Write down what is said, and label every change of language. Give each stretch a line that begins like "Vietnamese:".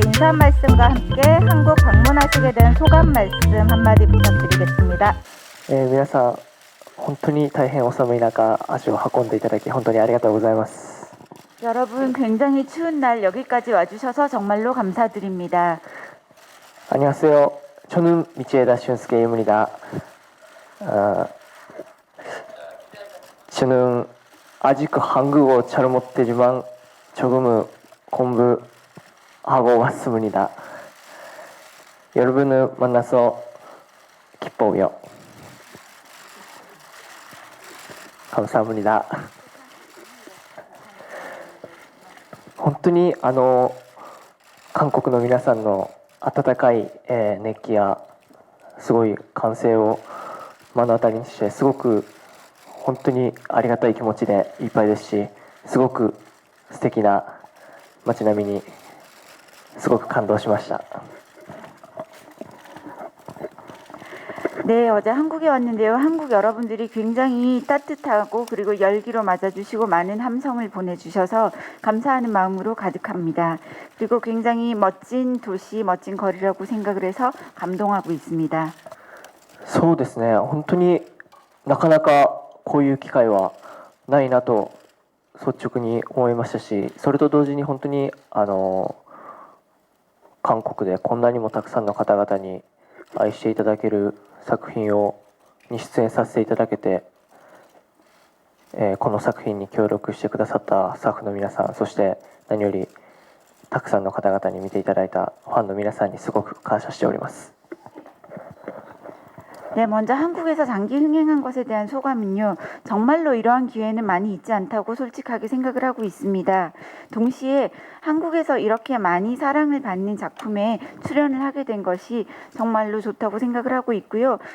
Korean: 감사한 말씀과 함께 한국 방문하시게 된 소감 말씀 한마디 부탁드리겠습니다.
Japanese: 皆さん、本当に大変お寒い中、足を運んでいただき、本当にありがとうございます。
Korean: 여러분 굉장히 추운 날 여기까지 와주셔서 정말로 감사드립니다. 안녕하세요. 저는 미치에다 슌스케입니다. 저는 아직 한국어 잘 못하지만 조금은 공부하고 왔습니다. 여러분을 만나서 기뻐요. 감사합니다.
Japanese: 本当に韓国の皆さんの温かい熱気やすごい歓声を目の当たりにして、すごく本当にありがたい気持ちでいっぱいですし、すごく素敵な街並みにすごく感動しました。
Korean: 네, 어제 한국에 왔는데요. 한국 여러분들이 굉장히 따뜻하고 그리고 열기로 맞아주시고 많은 함성을 보내주셔서 감사하는 마음으로 가득합니다. 그리고 굉장히 멋진 도시, 멋진 거리라고 생각을 해서 감동하고 있습니다.
Japanese: そうですね、本当になかなかこういう機会はないなと率直に思いましたし、それと同時に本当に韓国でこんなにもたくさんの方々に愛していただける作品に出演させていただけて、この作品に協力してくださったスタッフの皆さん、そして何よりたくさんの方々に見ていただいたファンの皆さんにすごく感謝しております。
Korean: 네, 먼저 한국에서 장기 흥행한 것에 대한 소감은요. 정말로 이러한 기회는 많이 있지 않다고 솔직하게 생각을 하고 있습니다. 동시에 한국에서 이렇게 많이 사랑을 받는 작품에 출연을 하게 된 것이 정말로 좋다고 생각을 하고 있고요.